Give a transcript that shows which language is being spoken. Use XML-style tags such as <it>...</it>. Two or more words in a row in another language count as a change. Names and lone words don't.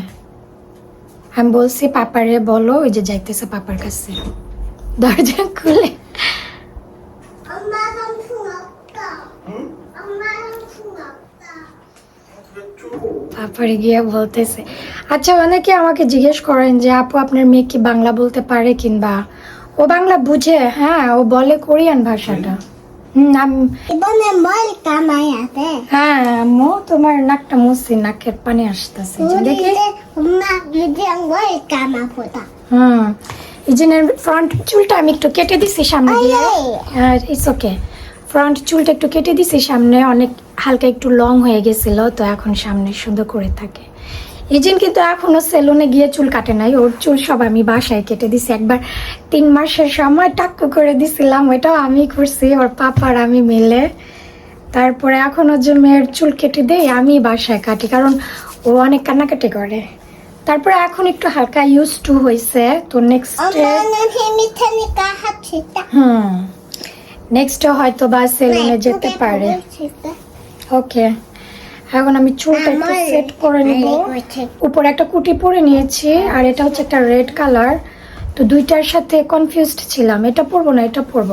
<bn>আমি বলছি পাপারে বলো, ওই যে যাইতেছে পাপার কাছে, দরজা খুলে। তারপরে গিয়ে বলতেছে। আচ্ছা, অনেকে আমাকে জিজ্ঞেস করেন যে আপু আপনার মেয়ে কি বাংলা বলতে পারে, কিংবা ও বাংলা বুঝে? হ্যাঁ, ও বলে কোরিয়ান ভাষাটা।</bn> <ko>이번엔 뭘 감아야 돼?</ko> <bn>হ্যাঁ আম্মু, তোমার নাকটা মুছি, নাকের পানি আসতেছে 우리 দেখি।</bn> <ko>이제 엄마 유리랑 뭘 감아보자.</ko> <bn>এই যে ফ্রন্ট চুলটা আমি একটু কেটে দিছি সামনে দিয়ে।</bn> <en>it's okay,</en> <bn>ফ্রন্ট চুলটা একটু কেটে দিছি সামনে, অনেক হালকা একটু লং হয়ে গেছিল, তো এখন সামনে সুন্দর করে থাকে। ইজিন কিন্তু এখনো সেলুনে গিয়ে চুল কাটে নাই, ওর চুল সব আমি বাসায় কেটে দিছি। একবার 3 মাসের সময় টাক্কু করে দিছিলাম, ওইটাও আমি করছি, ওর পাপার আমি মিলে। তারপরে এখন ওর যে মেয়ের চুল কেটে দেই আমি বাসায় কাটি, কারণ ও অনেক কান্নাকাটি করে। তারপরে এখন একটু হালকা</bn> <en>used to</en> <bn>হয়েছে, তো নেক্সটে</bn> <ko>엄마는 힘이 테니까 합시다.</ko> <bn>নেক্সটে হয়তো বা সেলুনে যেতে পারে। ওকে, এখন আমি চুলটা একটু সেট করে নিব। উপরে একটা কুটি পরে নিয়েছি, আর এটা হচ্ছে একটা</bn> <en>red color.</en> <bn>তো দুইটার সাথে কনফিউজড ছিলাম, এটা পরবো না এটা পরবো।</bn>